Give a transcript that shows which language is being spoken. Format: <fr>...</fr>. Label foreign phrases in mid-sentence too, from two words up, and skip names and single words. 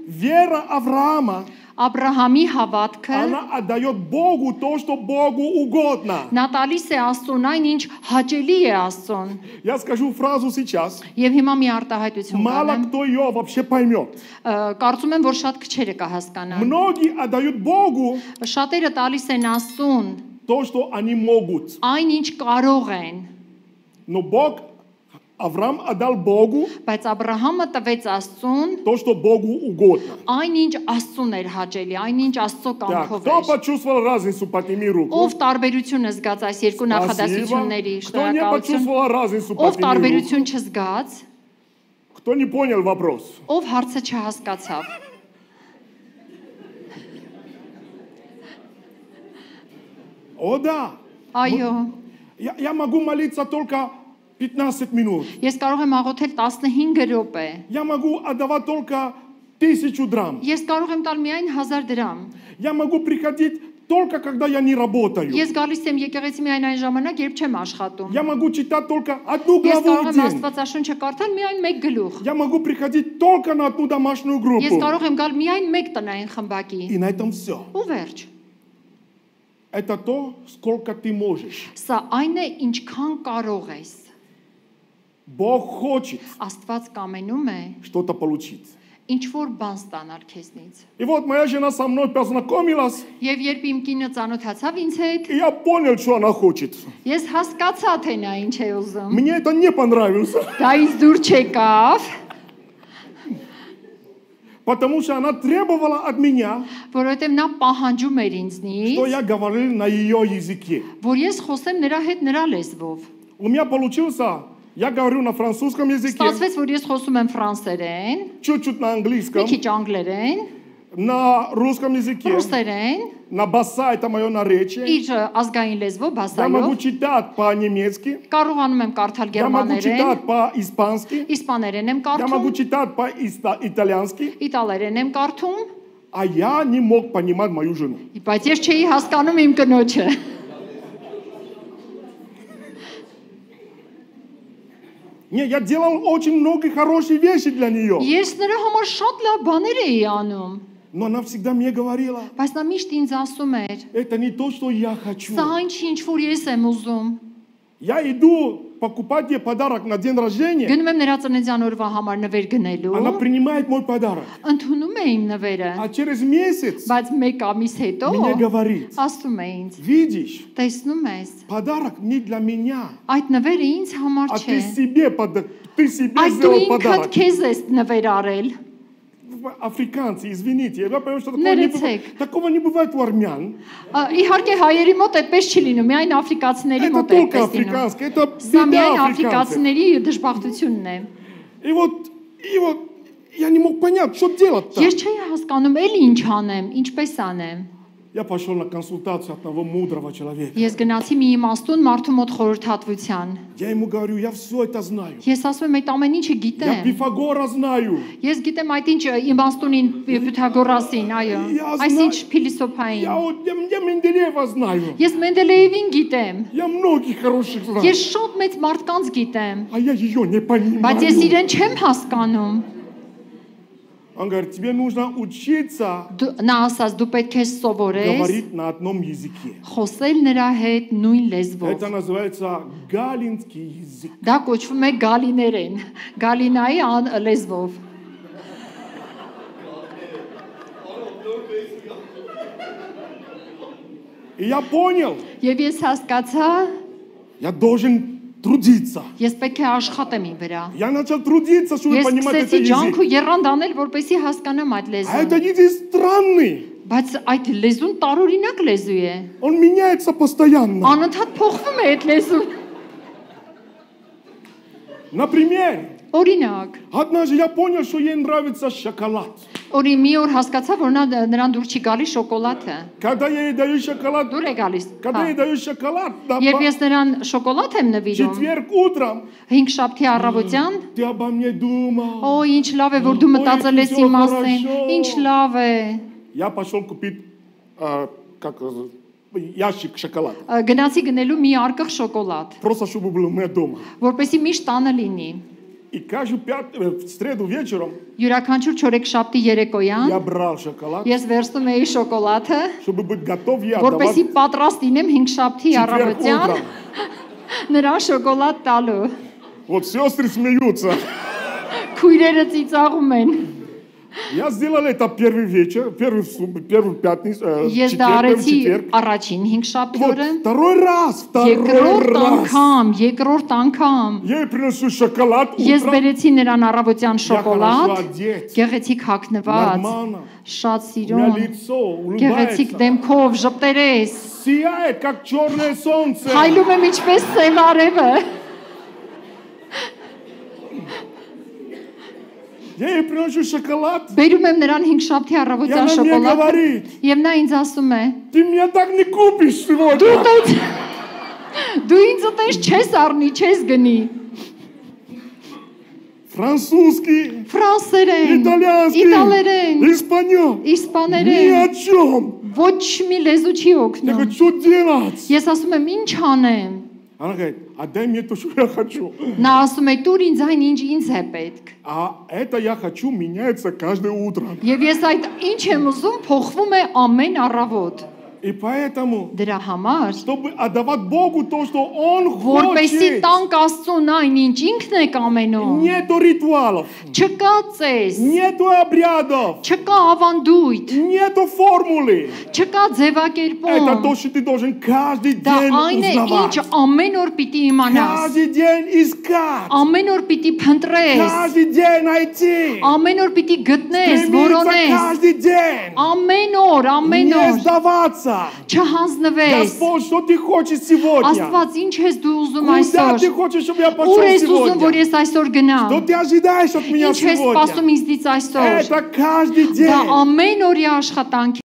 <ru>вера Авраама,</ru> <hy>Աբրահամի հավատքը</hy> <ru>она отдает Богу то, что Богу угодно.</ru> <hy>նա տալիս է Աստծուն այն ինչ հաճելի է Աստծուն</hy> <ru>Я скажу фразу сейчас.</ru> <hy>եւ հիմա մի արտահայտություն</hy> <ru>Мало</ru> <hy>կանեմ</hy> <ru>кто ее вообще поймет.</ru> <hy>կարծում եմ որ շատ քչերը կհասկանան</hy> <ru>Многие отдают Богу</ru> <hy>շատերը տալիս են Աստծուն</hy> <ru>то, что они могут.</ru> <hy>այն ինչ կարող են</hy> <ru>Но Бог, Авраам отдал Богу</ru> <hy>բայց Աբրահամը տվեց Աստծուն</hy> <ru>то, что Богу угодно.</ru> <hy>այն ինչ Աստծուն էր հաճելի այն ինչ Աստծո</hy> <ru>Так,</ru> <hy>կամքով</hy> <ru>кто</ru> <hy>էր</hy> <ru>почувствовал разницу, подними руку.</ru> <hy>ով տարբերությունը զգաց այս երկու</hy> <ru>Спасибо.</ru> <hy>նախադասությունների</hy> <ru>Кто не</ru> <hy>շնորհակալություն</hy> <ru>почувствовал разницу,</ru> <hy>ով</hy> <ru>подними руку.</ru> <hy>տարբերություն չզգաց</hy> <ru>Кто не понял вопрос?</ru> <hy>ով հարցը չհասկացավ</hy> <ru>О, да.</ru> <hy>այո</hy> <ru>Я могу молиться только 15 минут.</ru> <hy>ես կարող եմ աղոթել 15 րոպե</hy> <ru>Я могу отдавать только 1000 драм.</ru> <hy>ես կարող եմ տալ միայն 1000 դրամ</hy> <ru>Я могу приходить только когда я не работаю.</ru> <hy>ես գալիս եմ եկեղեցի միայն այն ժամանակ երբ չեմ աշխատում</hy> <ru>Я могу читать только одну</ru> <hy>ես</hy> <ru>главу</ru> <hy>կարող</hy> <ru>в</ru> <hy>եմ</hy> <ru>день.</ru> <hy>Աստվածաշունչը կարդալ միայն մեկ գլուխ</hy> <ru>Я могу приходить только на одну домашнюю</ru> <hy>ես</hy> <ru>группу.</ru> <hy>կարող եմ գալ միայն մեկ տնային խմբակի</hy> <ru>И на этом все.</ru> <hy>ու վերջ</hy> <ru>Это то, сколько ты можешь.</ru> <hy>սա այն է ինչքան կարող ես</hy> <ru>Бог хочет</ru> <hy>Աստված կամենում է</hy> <ru>что-то получить.</ru> <hy>ինչ որ բան ստանալ քեզնից</hy> <ru>И вот моя жена со мной познакомилась,</ru> <hy>եւ երբ իմ կինը ծանոթացավ инձ հետ</hy> <ru>и я понял, что она хочет.</ru> <hy>ես հասկացա թե նա ինչ է ուզում</hy> <ru>Мне это не понравилось,</ru> <hy>դա ինձ դուր չեկավ</hy> <ru>потому что она требовала от меня,</ru> <hy>որովհետեւ նա պահանջում էր ինձնից</hy> <ru>что я говорил на ее языке.</ru> <hy>որ ես խոսեմ նրա հետ նրա лезвով</hy> <ru>У меня получился, я говорю на французском языке,</ru> <hy>ստացվեց որ ես խոսում եմ ֆրանսերեն</hy> <ru>чуть-чуть на</ru> <hy>մի</hy> <ru>английском,</ru> <hy>քիչ անգլերեն</hy> <ru>на русском языке,</ru> <hy>ռուսերեն</hy> <ru>на баса, это мое наречие.</ru> <hy>իր ազգային լեզվով</hy> <ru>Я могу</ru> <hy>բասայով</hy> <ru>читать по-немецки,</ru> <hy>կարողանում եմ կարդալ</hy> <ru>я могу</ru> <hy>գերմաներեն</hy> <ru>читать по-испански,</ru> <hy>իսպաներեն եմ</hy> <ru>я могу</ru> <hy>կարդում</hy> <ru>читать по-итальянски,</ru> <hy>իտալերեն եմ կարդում</hy> <ru>а я не мог понимать мою жену.</ru> <hy>բայց ես չէի հասկանում իմ կնոջը</hy> <ru>Не, я делал очень много хороших вещей для нее.</ru> <hy>ես նրա համար շատ լավ բաներ էի անում</hy> <ru>Но она всегда мне говорила,</ru> <hy>բայց նա միշտ ինձ ասում էր</hy> <ru>это не то, что я хочу.</ru> <hy>սա այն չի ինչ որ ես եմ уզում</hy> <ru>Я иду покупать ей подарок на день рождения,</ru> <hy>գնում եմ նրա ծննդյան օրվա համար նվեր գնելու</hy> <ru>она принимает мой подарок.</ru> <hy>ընդունում է իմ նվերը</hy> <ru>А через месяц</ru> <hy>բայց մեկ ամիս հետո</hy> <ru>мне говорит,</ru> <hy>ասում է ինձ</hy> <ru>видишь,</ru> <hy>տեսնում ես</hy> <ru>подарок не для меня,</ru> <hy>այդ нվերը ինձ համար</hy> <ru>а</ru> <hy>չէ</hy> <ru>ты себе</ru> <hy>այդ դու</hy> <ru>сделал</ru> <hy>ինքդ</hy> <ru>подарок.</ru> <hy>քեզ ես նվեր арել</hy> <ru>Африканцы, извините, я понимаю, что</ru> <hy>Ներեցեք.</hy> <ru>такого не бывает у армян.</ru> <hy>իհարկե հայերի մոտ այդպես չի լինում միայն աֆրիկացիների</hy> <ru>Это</ru> <hy>մոտ է</hy> <ru>только</ru> <hy>այդպես լինում</hy> <ru>африканское, это</ru> <hy>սա</hy> <ru>беда</ru> <hy>միայն</hy> <ru>африканцев.</ru> <hy>աֆրիկացիների դժբախտությունն է</hy> <ru>И вот я не мог понять, что делать-то.</ru> <hy>ես չէի հասկանում էլի ինչ անեմ ինչպես անեմ</hy> <ru>Я пошел на консультацию от одного мудрого человека.</ru> <hy>ես գնացի մի իմաստուն մարդու մոտ խորհրդատվության</hy> <ru>Я ему говорю, я все это знаю.</ru> <hy>ես ասում եմ այդ ամեն ինչը</hy> <ru>Я</ru> <hy>գիտեմ</hy> <ru>Пифагора знаю.</ru> <hy>ես գիտեմ այդ ինչ իմաստունին Պյութագորասին այո</hy> <ru>Я</ru> <hy>այսինչ</hy> <ru>знаю.</ru> <hy>փիլիսոփային</hy> <ru>Я Менделеева знаю.</ru> <hy>ես Մենդելեևին գիտեմ</hy> <ru>Я многих хороших знаю.</ru> <hy>ես շատ մեծ մարդկանց գիտեմ</hy> <ru>А я ее не понимаю.</ru> <hy>բայց ես իրեն չեմ հասկանում</hy> <ru>Он говорит, тебе нужно учиться</ru> <hy>նա ասաց դու պետք է սովորես</hy> <ru>говорить на одном языке.</ru> <hy>խոսել նրա հետ նույն լեզվով</hy> <ru>Это называется галинский язык.</ru> <hy>դա կոչվում է գալիներեն գալինայի լեզվով</hy> <ru>И я понял,</ru> <hy>եւ ես հասկացա</hy> <ru>я должен трудиться.</ru> <hy>ես պետք է աշխատեմ իմ вրա</hy> <ru>Я начал трудиться, чтобы</ru> <hy>ես</hy> <ru>понимать</ru> <hy>սկսեցի</hy> <ru>этот</ru> <hy>ջանք</hy> <ru>язык.</ru> <hy>ու եռանդ անել որպեսզի հասկանամ այդ</hy> <ru>А</ru> <hy>լեզուն</hy> <ru>этот язык странный.</ru> <hy>բայց այդ լեզուն տարօրինակ լեզու է</hy> <ru>Он меняется постоянно.</ru> <hy>անընդհատ փոխվում է այդ լեզուն</hy> <ru>Например,</ru> <hy>օրինակ</hy> <ru>однажды я понял, что ей нравится шоколад.</ru> <hy>օրի մի օր հասկացա որ նրան դուր չի գալիս շոկոլադը</hy> <ru>Когда я ей даю шоколад,</ru> <hy>դուր է գալիս</hy> <ru>когда я ей даю шоколад, да,</ru> <hy>Երբ ես նրան շոկոլադ եմ նվիրում</hy> <ru>четверг утром,</ru> <hy>5 շաբթի առավոտյան</hy> <ru>ты обо мне думал.</ru> <hy>Օ ինչ լավ է որ դու մտածել ես իմ մասին ինչ լավ է</hy> <ru>Я пошел купить ящик шоколада.</ru> <hy>գնացի գնելու մի արկղ շոկոլադ</hy> <ru>Просто чтобы был у меня дома.</ru> <hy>որպեսի միշտ տանը լինի</hy> <ru>И каждую в среду вечером</ru> <hy>Յուրաքանչյուր չորեքշաբթի երեկոյան</hy> <ru>я брал шоколад,</ru> <hy>ես վերցնում էի շոկոլադը,</hy> <ru>чтобы быть готов я</ru> <hy>որպեսզի</hy> <ru>отдавать</ru> <hy>պատրաստ լինեմ 5-շաբթի</hy> <ru>четверг</ru> <hy>առավոտյան</hy> <ru>утром.</ru> <hy>նրան շոկոլադ տալու։</hy> <ru>Вот сестры смеются.</ru> <hy>Քույրերը ծիծաղում են։</hy> <ru>Я сделал это первый вечер, первую пятницу,</ru> <hy>Ես դա</hy> <ru>четверг,</ru> <hy>արեցի</hy> <ru>четверг.</ru> <hy>առաջին 5-շաբթի</hy> <ru>Вот</ru> <hy>օրը,</hy> <ru>второй раз.</ru> <hy>երկրորդ անգամ,</hy> <ru>Я ей приношу шоколад</ru> <hy>ես</hy> <ru>утром.</ru> <hy>բերեցի նրան առավոտյան</hy> <ru>Я хорошо</ru> <hy>շոկոլադ,</hy> <ru>одет.</ru> <hy>գեղեցիկ հագնված,</hy> <ru>Нормально.</ru> <hy>շատ</hy> <ru>У меня</ru> <hy>սիրուն,</hy> <ru>лицо</ru> <hy>գեղեցիկ</hy> <ru>улыбается.</ru> <hy>դեմքով, ժպտերես,</hy> <ru>Сияет, как черное солнце.</ru> <hy>հայլում եմ ինչպես սև արևը։</hy> <ru>Я ей приношу шоколад.</ru> <hy>Բերում եմ նրան 5-շաբթի</hy> <ru>И</ru> <hy>առավոտյան</hy> <ru>она мне</ru> <hy>շոկոլադը,</hy> <ru>говорит,</ru> <hy>եւ նա ինձ ասում է.</hy> <ru>ты мне так не купишь сегодня.</ru> <hy>Դու ինձ այդպես չես առնի, չես գնի։</hy> <ru>Французский,</ru> <hy>Ֆրանսերեն,</hy> <ru>итальянский,</ru> <hy>իտալերեն,</hy> <ru>испаньол. Ни</ru> <hy>իսպաներեն,</hy> <ru>о чем.</ru> <hy>ոչ մի լեզու չի</hy> <ru>Я</ru> <hy>օգնում։</hy> <ru>говорю, что делать?</ru> <hy>Ես ասում եմ, ինչ անեմ։</hy> <ru>Она говорит, отдай мне то, что я хочу.</ru> <hy>Նա ասում է, «Տուր ինձ այն, ինչ ինձ է պետք»։</hy> <ru>А это я хочу меняется каждое утро.</ru> <hy>Եվ ես այդ ինչ եմ ուզում, փոխվում է ամեն առավոտ։</hy> <ru>И поэтому,</ru> <hy>Դրա համար,</hy> <ru>чтобы отдавать Богу то, что Он</ru> <hy>որպեսզի</hy> <ru>хочет,</ru> <hy>տանք Աստծուն այն, ինչ ինքն է կամենում,</hy> <ru>нету ритуалов,</ru> <hy>չկա ծես,</hy> <ru>нету обрядов,</ru> <hy>չկա ավանդույթ,</hy> <ru>нету формулы.</ru> <hy>չկա</hy> <ru>Это</ru> <hy>ձևակերպում։</hy> <ru>то, что ты должен каждый</ru> <hy>Դա</hy> <ru>день</ru> <hy>այն է, ինչ</hy> <ru>узнавать.</ru> <hy>ամեն օր պիտի իմանաս,</hy> <ru>Каждый день искать.</ru> <hy>ամեն օր պիտի փնտրես,</hy> <ru>Каждый день найти.</ru> <hy>ամեն օր պիտի գտնես,</hy> <ru>Стремиться</ru> <hy>որոնես,</hy> <ru>каждый день.</ru> <hy>ամեն օր,</hy> <ru>Не сдаваться.</ru> <hy>չհանձնվես։</hy> <ru>Господь, что ты хочешь сегодня?</ru> <hy>Աստված, ինչ ես դու ուզում</hy> <ru>Куда</ru> <hy>այսօր։</hy> <ru>ты хочешь, чтобы я</ru> <hy>Ուր</hy> <ru>пошел</ru> <hy>ես ուզում, որ</hy> <ru>сегодня?</ru> <hy>ես այսօր գնամ։</hy> <ru>Что ты ожидаешь от меня</ru> <hy>Ինչ ես</hy> <ru>сегодня?</ru> <hy>սպասում ինձնից այսօր։</hy> <ru>Это каждый</ru> <hy>Դա</hy> <ru>день.</ru> <hy>ամեն օրյա աշխատանք</hy>